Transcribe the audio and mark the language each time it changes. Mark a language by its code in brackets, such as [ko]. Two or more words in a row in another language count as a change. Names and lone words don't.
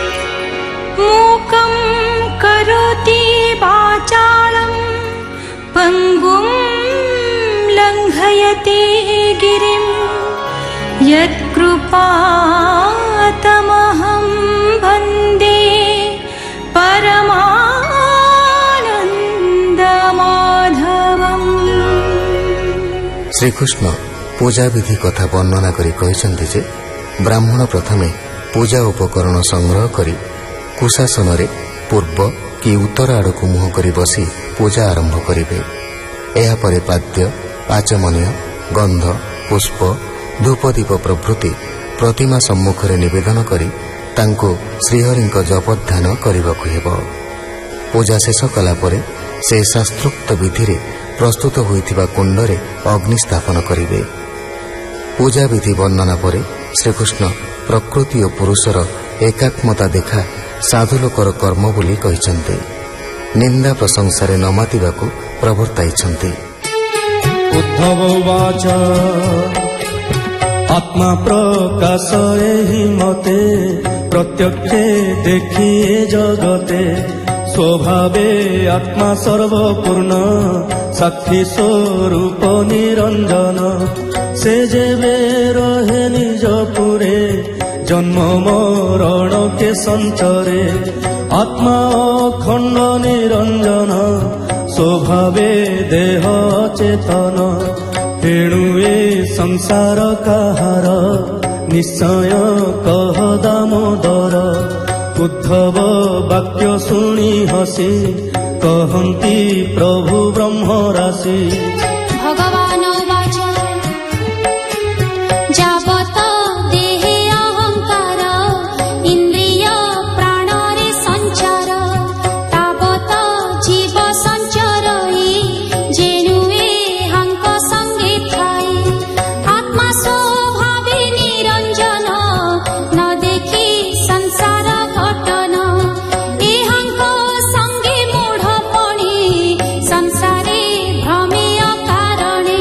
[sa] मूकं करोति वाचालं पङ्गुं लङ्घयति गिरिं यत्कृपातमहं वन्दे परमानन्दमाधवम्। [or] ଶ୍ରୀକୃଷ୍ଣ ପୂଜା ବିଧି କଥା ବର୍ଣ୍ଣନା କରି କହିଛନ୍ତି ଯେ ବ୍ରାହ୍ମଣ ପ୍ରଥମେ ପୂଜା ଉପକରଣ ସଂଗ୍ରହ କରି କୁଶାସନ ରେ ପୂର୍ବ କି ଉତ୍ତର ଆଡ଼କୁ ମୁହଁ କରି ବସି ପୂଜା ଆରମ୍ଭ କରିବେ। ଏହା ପରେ ପାଦ୍ୟ ଆଚମନୀୟ ଗନ୍ଧ ପୁଷ୍ପ ଧୂପଦୀପ ପ୍ରଭୃତି ପ୍ରତିମା ସମ୍ମୁଖରେ ନିବେଦନ କରି ତାଙ୍କୁ ଶ୍ରୀହରିଙ୍କ ଜପ ଧ୍ୟାନ କରିବାକୁ ହେବ। ପୂଜା ଶେଷ କଲା ପରେ ସେ ଶାସ୍ତ୍ରୋକ୍ତ ବିଧି ରେ ପ୍ରସ୍ତୁତ ହୋଇଥିବା କୁଣ୍ଡରେ ଅଗ୍ନି ସ୍ଥାପନ କରିବେ। ପୂଜା ବିଧି ବର୍ଣ୍ଣନା ପରେ ଶ୍ରୀକୃଷ୍ଣ ପ୍ରକୃତି ଓ ପୁରୁଷର ଏକାତ୍ମତା ଦେଖା ସାଧୁ ଲୋକର କର୍ମ ବୋଲି କହିଛନ୍ତି। ନିନ୍ଦା ପ୍ରଶଂସାରେ ନ ମାତିବାକୁ ପ୍ରବର୍ତ୍ତାଇଛନ୍ତି। ଉଦ୍ଧବ ଉବାଚ ଆତ୍ମା ପ୍ରକାଶ ଏହି ମତେ ପ୍ରତ୍ୟକ୍ଷେ ଦେଖିଏ ଜଗତେ। ସ୍ୱଭାବେ ଆତ୍ମା ସର୍ବପୂର୍ଣ୍ଣ ସାକ୍ଷୀ ସ୍ୱରୂପ ନିରଞ୍ଜନ। ସେ ଯେବେ ରହେ ନିଜ ପୁରେ ଜନ୍ମ ମରଣ କେ ସଞ୍ଚରେ। ଆତ୍ମା ଅଖଣ୍ଡ ନିରଞ୍ଜନ ସ୍ୱଭାବେ ଦେହ ଚେତନ। ତେଣୁ ଏ ସଂସାର କାହାର ନିଶ୍ଚୟ କହ ଦାମୋଦର। ଉଦ୍ଧବ ବାକ୍ୟ ଶୁଣି ହସି କହନ୍ତି ପ୍ରଭୁ ବ୍ରହ୍ମ ରାଶି। ଭଗବାନ ଉବାଚ ଯାବତ ଦେହେ ଅହଙ୍କାର ଇନ୍ଦ୍ରିୟ ପ୍ରାଣରେ ସଞ୍ଚାର। ତାବତ ଜୀବ ସଞ୍ଚରଇ ଯେଣୁ ଏହାଙ୍କ ସଙ୍ଗେ ଥାଇ। ଆତ୍ମା ସ୍ୱଭାବେ ନିରଞ୍ଜନ ନ ଦେଖି ସଂସାର ଘଟଣ। ଏ ହଙ୍କ ସଙ୍ଗେ ମୂଢ଼ ପଡ଼ି ସଂସାରେ ଭ୍ରମେ ଅକାରଣେ।